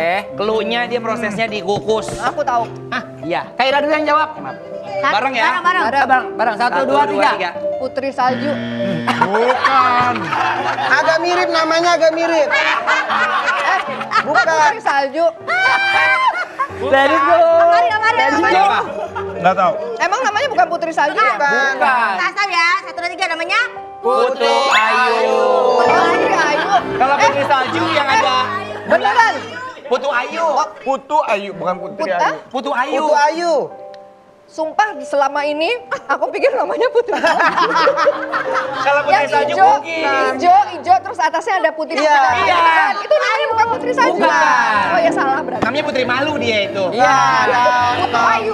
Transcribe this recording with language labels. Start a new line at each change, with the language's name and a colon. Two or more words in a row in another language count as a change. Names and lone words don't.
Indonesian: Cluenya dia prosesnya dikukus. Aku tahu. Iya. Kak Ira dulu yang jawab. Bareng ya? Bareng. Satu, dua, tiga. Putri Salju. Bukan. Agak mirip namanya, agak mirip. Bukan Putri Salju.
English: Let it go.
Indonesian: Namanya, Nggak tahu. emang namanya bukan Putri Salju ya? Bukan. Tasam ya. 1, 2, 3 namanya. Putri Ayu. Putri Ayu. Kalau Putri Salju yang ada Beneran? Putu Ayu. Putu Ayu, bukan Putri Putu, Ayu. Putu Ayu. Putu Ayu. Sumpah selama ini aku pikir namanya Putri Salju. Kalau Putri Yang Salju hijau, mungkin. hijau terus atasnya ada putih. Iya. Bukan. Itu namanya bukan Putri Salju. Bukan. Oh ya salah berarti. Namanya Putri Malu dia itu. Iya. Putu Ayu.